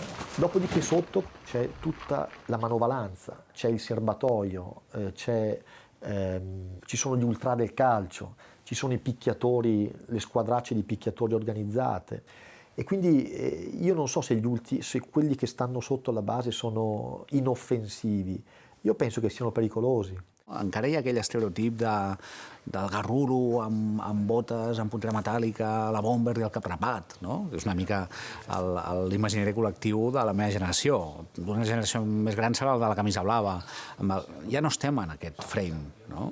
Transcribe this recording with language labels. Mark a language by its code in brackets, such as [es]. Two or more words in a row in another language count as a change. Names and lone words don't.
[it] Dopodiché sotto c'è tutta la manovalanza, c'è il serbatoio, ci sono gli ultra del calcio, ci sono i picchiatori, le squadracce di picchiatori organizzate. E quindi io non so se quelli che stanno sotto la base sono inoffensivi. Io penso che siano pericolosi. [ca] Encara hi ha aquell estereotip del garruro amb botes, amb puntera metàl·lica, la bomber i el cap rapat, no? És una mica l'imaginari col·lectiu de la meva generació. D'una generació més gran serà el de la camisa blava. Ja no estem en aquest frame, no?